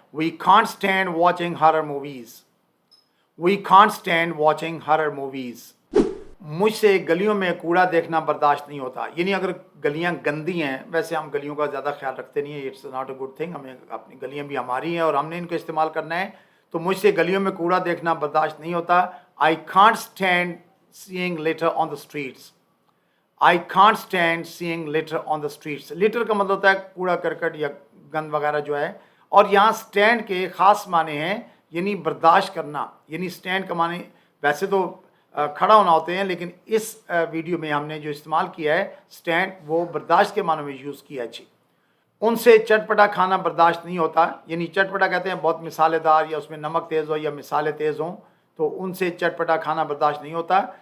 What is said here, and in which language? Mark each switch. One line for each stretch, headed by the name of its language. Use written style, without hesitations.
English: We can't stand watching horror movies. We can't stand watching horror movies.
Urdu: مجھ سے گلیوں میں کوڑا دیکھنا برداشت نہیں ہوتا، یعنی اگر گلیاں گندی ہیں، ویسے ہم گلیوں کا زیادہ خیال رکھتے نہیں ہیں،
English: It's not a good thing.
Urdu: ہمیں اپنی گلیاں بھی ہماری ہیں اور ہم نے ان کو استعمال کرنا ہے. تو مجھ سے گلیوں میں کوڑا دیکھنا برداشت نہیں ہوتا.
English: I can't stand seeing litter on the streets. I can't stand seeing litter on the streets.
Urdu: litter کا مطلب ہوتا ہے کوڑا کرکٹ یا گند وغیرہ جو ہے. اور یہاں stand کے خاص معنی ہیں، یعنی برداشت کرنا. یعنی stand کا معنی ویسے تو کھڑا ہونا ہوتے ہیں، لیکن اس ویڈیو میں ہم نے جو استعمال کیا ہے stand وہ برداشت کے معنی میں یوز کیا ہے. جی، ان سے چٹپٹا کھانا برداشت نہیں ہوتا، یعنی چٹپٹا کہتے ہیں بہت مسالے دار یا اس میں نمک تیز ہو یا مسالے تیز ہوں، تو ان سے چٹپٹا کھانا برداشت نہیں ہوتا.